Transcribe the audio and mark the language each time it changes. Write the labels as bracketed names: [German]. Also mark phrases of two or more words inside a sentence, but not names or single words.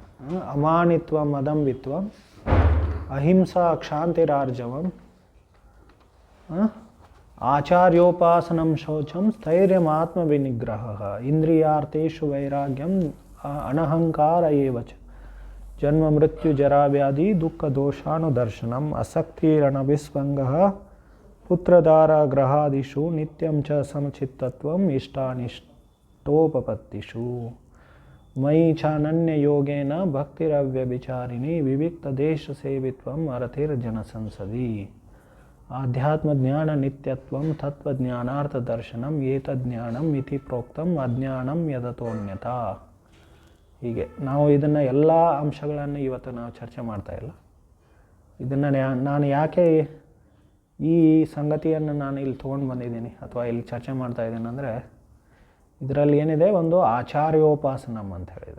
[Sanskrit] ಅಮಾನಿತ್ವ ಮದಂಬಿತ್ವ, ಅಹಿಂಸಾ ಕ್ಷಾಂತಿರಾರ್ಜವಂ, ಆಚಾರ್ಯೋಪಾಸನಂ ಶೌಚಂ, ಸ್ಥೈರ್ಯಮಾತ್ಮ ವಿನಿಗ್ರಹ, ಇಂದ್ರಿಯಾರ್ಥೇಷು ವೈರಾಗ್ಯಂ, ಅನಹಂಕಾರ ಏವಚ, ಜನ್ಮ ಮೃತ್ಯು ಜರಾವ್ಯಾಧಿ ದುಃಖ ದೋಷಾನುದರ್ಶನಂ, ಅಸಕ್ತಿರಣವಿಸ್ವಂಗಃ, ಪುತ್ರದಾರ ಗ್ರಹಾದಿಷು ನಿತ್ಯಂ ಚ ಸಮಚಿತ್ತತ್ವಂ, ಇಷ್ಟಾನಿಷ್ಟೋಪಪತ್ತಿಷು, ಮಯಿ ಚಾನನ್ಯ ಯೋಗೇನ ಭಕ್ತಿರವ್ಯಭಿಚಾರಿಣಿ, ವಿವಿಕ್ತ ದೇಶ ಸೇವಿತ್ವಂ ಅರತಿರ್ಜನ ಸಂಸದಿ, ಆಧ್ಯಾತ್ಮ ಜ್ಞಾನ ನಿತ್ಯತ್ವಂ ತತ್ವಜ್ಞಾನಾರ್ಥ ದರ್ಶನಂ, ಏತಜ್ಞಾನಂ ಇತಿ ಪ್ರೋಕ್ತಂ ಅಜ್ಞಾನಂ ಯದತೋನ್ಯತಾ. [Kannada] ಹೀಗೆ ನಾವು ಇದನ್ನು ಎಲ್ಲ ಅಂಶಗಳನ್ನು ಇವತ್ತು ನಾವು ಚರ್ಚೆ ಮಾಡ್ತಾ ಇಲ್ಲ. ಇದನ್ನು ನಾನು ಯಾಕೆ ಈ ಸಂಗತಿಯನ್ನು ನಾನು ಇಲ್ಲಿ ತೊಗೊಂಡು ಬಂದಿದ್ದೀನಿ ಅಥವಾ ಇಲ್ಲಿ ಚರ್ಚೆ ಮಾಡ್ತಾ ಇದ್ದೀನಿ ಅಂದರೆ, ಇದರಲ್ಲಿ ಏನಿದೆ, ಒಂದು ಆಚಾರ್ಯೋಪಾಸನಂ ಅಂತ ಹೇಳಿದೆ.